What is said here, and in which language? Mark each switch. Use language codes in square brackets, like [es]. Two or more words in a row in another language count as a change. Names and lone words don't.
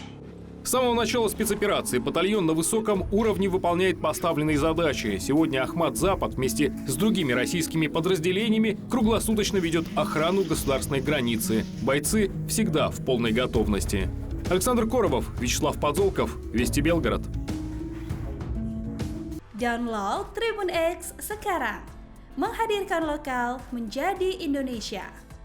[ru] С самого начала спецоперации батальон на высоком уровне выполняет поставленные задачи. Сегодня Ахмат-Запад вместе с другими российскими подразделениями круглосуточно ведет охрану государственной границы. Бойцы всегда в полной готовности. Александр Коробов, Вячеслав Подзолков, Вести Белгород. [id] Download Tribun X sekarang, menghadirkan lokal menjadi Indonesia.